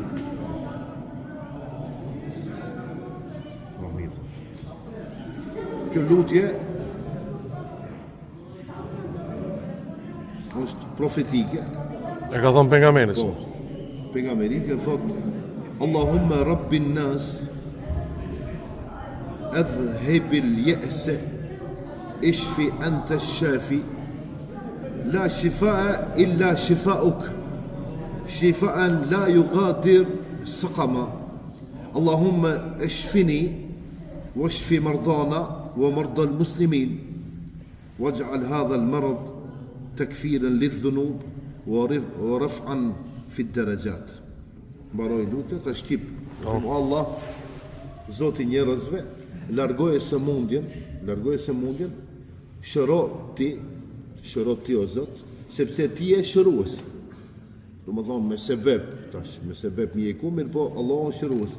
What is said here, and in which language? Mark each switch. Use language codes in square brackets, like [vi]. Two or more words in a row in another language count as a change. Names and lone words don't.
[sq] Po mirë. Kjo lutje është profetike. E ka thonë pejgamberi. Po, pejgamberi ka thotë [ar] اللهم رب الناس أذهب البأس اشف أنت الشافي لا شفاء إلا شفاؤك شفاء لا يغادر سقما اللهم اشفني واشف مرضانا ومرضى المسلمين واجعل هذا المرض تكفيرا للذنوب ورفعا في الدرجات. [sq] Mbaroj lutje, ta shqip. Allah, Zoti njerëzve, largoje sëmundjen, shëro ti o Zot, sepse ti je shërues. Do më thonë me sebeb mjeku, mirë po Allah është shërues.